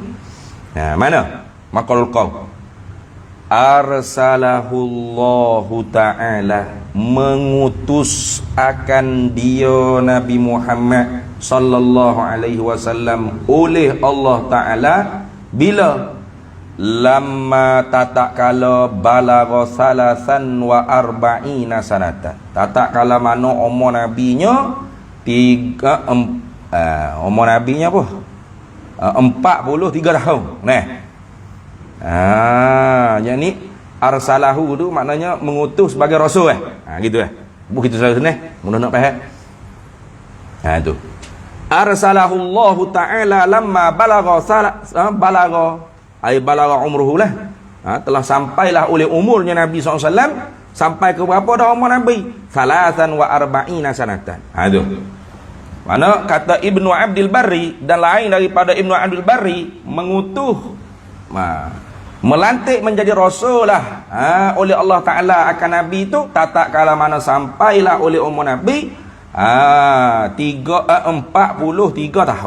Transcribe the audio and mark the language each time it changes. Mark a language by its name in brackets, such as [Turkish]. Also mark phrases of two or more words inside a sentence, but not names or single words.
[Arabic] Mana? مقال القول. أرسله الله تعالى, [Malay] mengutus akan dia Nabi Muhammad [Arabic] صلى الله عليه وسلم [Malay] oleh Allah Ta'ala bila lamma tatkala [Arabic] بلغ ثلاثا وأربعين سنة, [Malay] tatkala mana umur nabinya umur nabinya apa 43 tahun. Yang ni arsalahu tu maknanya mengutus sebagai rasul gitu begitu selalu ni mudah nak faham. [Arabic] Tu أرسله الله تعالى لما بلغ عمره lah. [Malay] Telah sampailah oleh umurnya Nabi SAW, sampai ke berapa dah umur Nabi? [Arabic] ثلاثا وأربعين سنة. [Malay] Tu mana kata Ibnu Abdul Barri dan lain daripada Ibnu Abdul Barri, mengutus melantik menjadi rasul lah oleh Allah Ta'ala akan Nabi itu tatkala mana sampailah oleh umur Nabi 43 tahun.